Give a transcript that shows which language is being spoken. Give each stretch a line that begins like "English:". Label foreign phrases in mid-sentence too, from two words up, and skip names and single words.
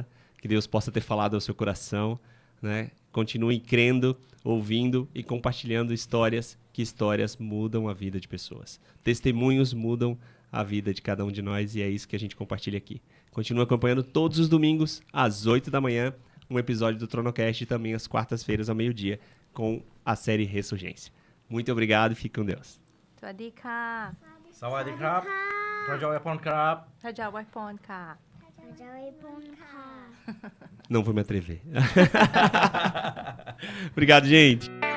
Portuguese: Que Deus possa ter falado ao seu coração, né? Continue crendo, ouvindo e compartilhando histórias, que histórias mudam a vida de pessoas. Testemunhos mudam a vida de cada um de nós e é isso que a gente compartilha aqui. Continue acompanhando todos os domingos, às 8 da manhã, um episódio do Tronocast e também às quartas-feiras ao meio-dia com a série Ressurgência. Muito obrigado e fique com Deus.
Thai: Swadika. สวัสดีครับ พระเจ้าอวยพรครับ. พระเจ้าอวยพรค่ะ. พระเจ้าอวยพรค่ะ
Portuguese: Não vou me atrever. Obrigado, gente.